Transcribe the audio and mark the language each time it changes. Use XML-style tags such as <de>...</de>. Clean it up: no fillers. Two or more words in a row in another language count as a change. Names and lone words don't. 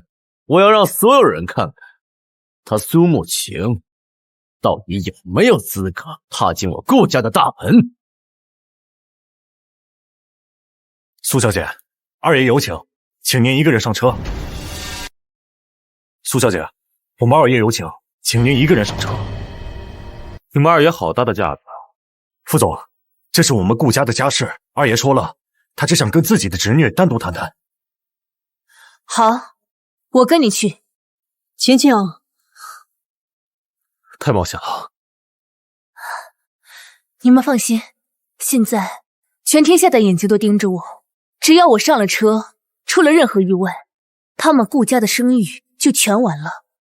<zh>我要讓所有人看看，他蘇沐晴到底有沒有資格踏進我顧家的大門。蘇小姐，二爺有請，請您一個人上車。蘇小姐，我們二爺有請，請您一個人上車。你們二爺好大的架子。副总，這是我們顧家的家事，二爺說了，他只想跟自己的侄女單獨談談。好，我跟你去。晴晴，太冒险了。你们放心，现在全天下的眼睛都盯着我，只要我上了车，出了任何意外，他们顧家的聲譽就全完了。</zh>